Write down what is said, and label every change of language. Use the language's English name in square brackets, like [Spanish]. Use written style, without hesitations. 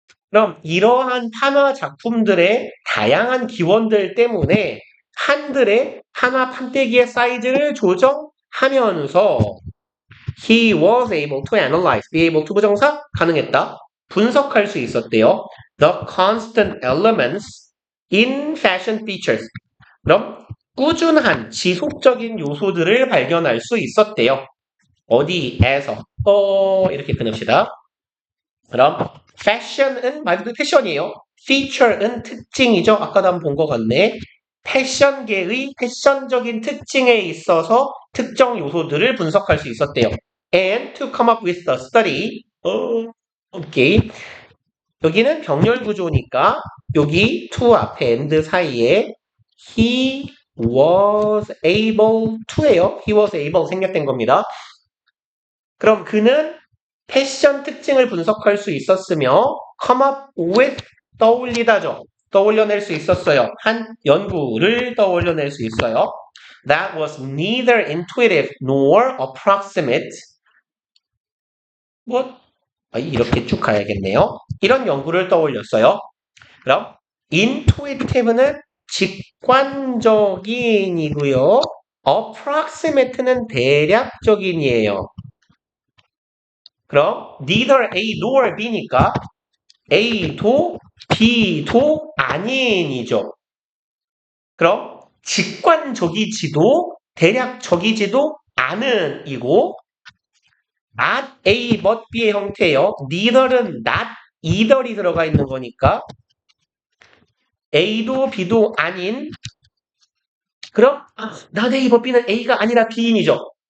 [Korean] 그럼 이러한 판화 작품들의 다양한 기원들 때문에 한들의 판화 판때기의 사이즈를 조정하면서 [English] he was able to analyze, be able to [Korean] 부정사 가능했다. 분석할 수 있었대요. [English] The constant elements in fashion features. [Korean] 그럼 꾸준한 지속적인 요소들을 발견할 수 있었대요. 어디에서? 이렇게 끊읍시다. 그럼 fashion은 말 그대로 패션이에요. feature은 특징이죠. 아까도 한번 본 것 같네. 패션계의 패션적인 특징에 있어서 특정 요소들을 분석할 수 있었대요. [English] And to come up with a study. [Korean] 오케이. 여기는 병렬 구조니까 여기 to 앞에 and 사이에 [English] he was able to [Korean] 예요. [English] he was able [Korean] 생략된 겁니다. 그럼 그는 패션 특징을 분석할 수 있었으며 [English] come up with [Korean] 떠올리다죠. 떠올려낼 수 있었어요. 한 연구를 떠올려낼 수 있어요. [English] That was neither intuitive nor approximate. [Korean] 뭐 이렇게 쭉 가야겠네요. 이런 연구를 떠올렸어요. 그럼 intuitive는 직관적인이고요. approximate는 대략적인이에요. 그럼 [English] neither A nor B [Korean] 니까 A도 B도 아닌이죠. 그럼 직관적이지도 대략적이지도 않은이고 [English] not A but B [Korean] 의 형태예요. neither은 [English] not either [Korean] 이 들어가 있는 거니까 A도 B도 아닌 그럼 [English] not A but B [Korean] 는 A가 아니라 B인이죠.